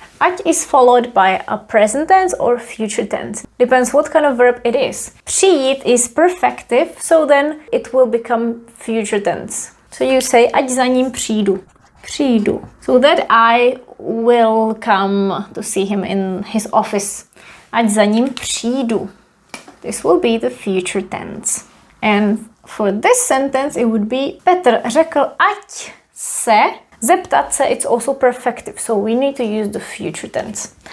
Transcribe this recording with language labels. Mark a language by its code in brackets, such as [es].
[en] Ať is followed by a present tense or future tense. Depends what kind of verb it is. Přijít is perfective, so then it will become future tense. So you say, [cs] ať za ním přijdu. Přijdu. [en] So that I will come to see him in his office. [cs] Ať za ním přijdu. [en] This will be the future tense. And for this sentence it would be [cs] Petr řekl, ať se. Zeptat se, [en] it's also perfective, so we need to use the future tense.